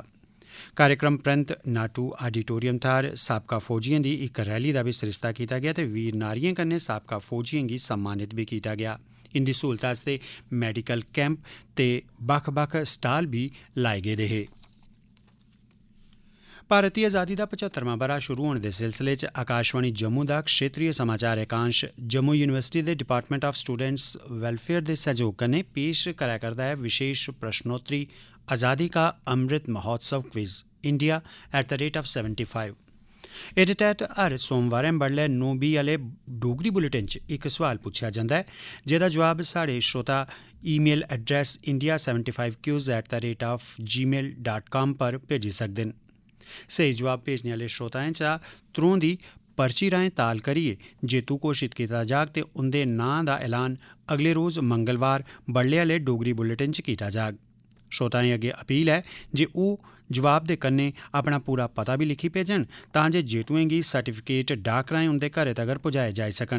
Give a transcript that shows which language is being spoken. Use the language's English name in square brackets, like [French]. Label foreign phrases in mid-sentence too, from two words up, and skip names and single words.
[Dogri] कार्यक्रम परैंत नाटू आडिटोरियम थाहर साबका फौजियें दी इक रैली का भी सरिस्ता किया गया ते वीर नारियें कन्नै साबका फौजियें गी सम्मानित भी किया गया। इंदी सहूलत आस्ते [English] medical camp [Dogri] ते बक्ख बक्ख स्टाल भी लाए गेदे हे। भारत दी आज़ादी दा 75वां ब'रा शुरू होने दे सिलसिले च आकाशवाणी जम्मू दा क्षेत्रीय समाचार एकांश जम्मू यूनिवर्सिटी दे डिपार्टमेंट ऑफ स्टूडेंट्स वेलफेयर दे सहयोग कन्नै पेश करा करदा है विशेष प्रश्नोत्तरी आज़ादी का अमृत महोत्सव क्विज इंडिया @75। एह्दे तैह्त हर सोमवारें बडलै 9:20 आह्ले डोगरी बुलेटिन च इक सोआल पुच्छेआ जंदा है जेह्दा जवाब साढ़े श्रोता [English] email address [Dogri] india75q@gmail.com पर भेजी सकदे न। स्हेई जवाब भेजने आह्ले श्रोताएं चा त्रों दी पर्ची राहें ताल करियै जेतू घोषित कीता जाग ते उंदे नांऽ दा ऐलान अगले रोज़ मंगलवार बडले आह्ले डोगरी बुलेटिन च कीता जाग। श्रोताएं अग्गे अपील है जे ओह् जवाब दे कन्नै अपना पूरा पता भी लिखी भेजन तां जे जेतुएं गी सर्टिफिकेट डाक राहें उंदे घरें तगर पुजाए जाई सकन।